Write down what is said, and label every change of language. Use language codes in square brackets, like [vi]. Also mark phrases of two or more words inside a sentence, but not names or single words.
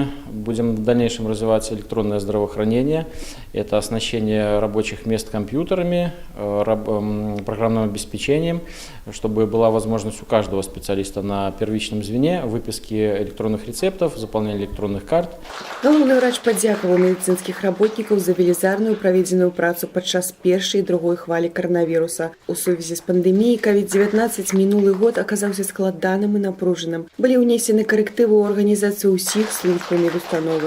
[ru] Будем в дальнейшем развивать электронное здравоохранение. Это оснащение рабочих мест компьютерами, программным обеспечением, чтобы была возможность у каждого специалиста на первичном звене выписки электронных рецептов, заполнения электронных карт. [be] Галоўны ўрач падзякаваў медыцынскіх работнікаў за велізарную праведзеную працу падчас першай і другой хвалі каранавіруса. У сувязі з пандэміяй COVID-19 мінулы год аказаўся складаным і напружаным. Былі ўнесены карэктывы ў арганізацыю ўсіх службаў медустановы.